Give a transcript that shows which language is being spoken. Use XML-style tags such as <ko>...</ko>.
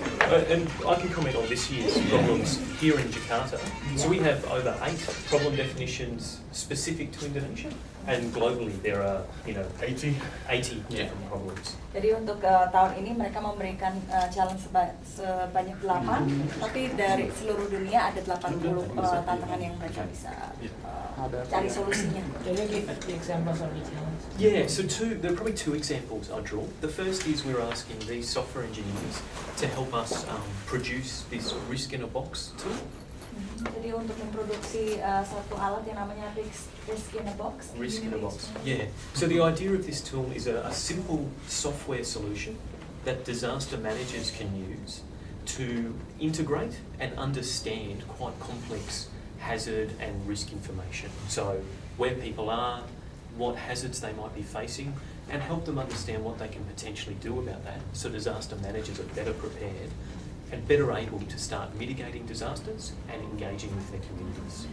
<en>And I can comment on this year's problems here in Jakarta. So we have over 8 problem definitions specific to Indonesia, and globally there are 80 different problems.</en> <id>Jadi untuk tahun ini mereka memberikan challenge sebanyak 8, tapi dari seluruh dunia ada 80 tantangan yang mereka bisa cari solusinya.</id> <en>Can you give examples of each one? Yeah, so there are probably two examples I draw. The first is we're asking these software engineers to help us produce this risk in a box tool.</en> <id>Jadi untuk memproduksi satu alat yang namanya risk in a box.</id> <en>Risk in a box. Yeah. So the idea of this tool is a simple software solution that disaster managers can use to integrate and understand quite complex hazard and risk information. So where people are, what hazards they might be facing, and help them understand what they can potentially do about that, so disaster managers are better prepared and better able to start mitigating disasters and engaging with their communities.</en>